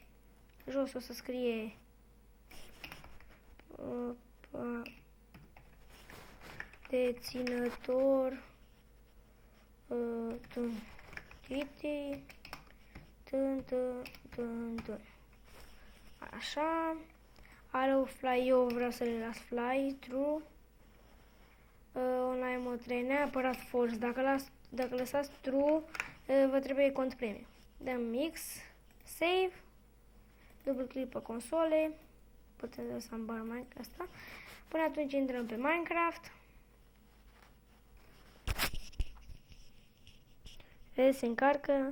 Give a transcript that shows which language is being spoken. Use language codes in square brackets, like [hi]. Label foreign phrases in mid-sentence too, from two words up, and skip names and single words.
[ro] Jos o să scrie deținător așa. [en] Allow fly, [ro] eu vreau să le las fly, true. [en] Online mode 3, [ro] neapărat false. Dacă lăsați true, vă trebuie cont premium. Dăm X, save, dublu click pe console, putem lăsa în bar Minecraft asta. Până atunci intrăm pe Minecraft. Vedeți, se încarcă.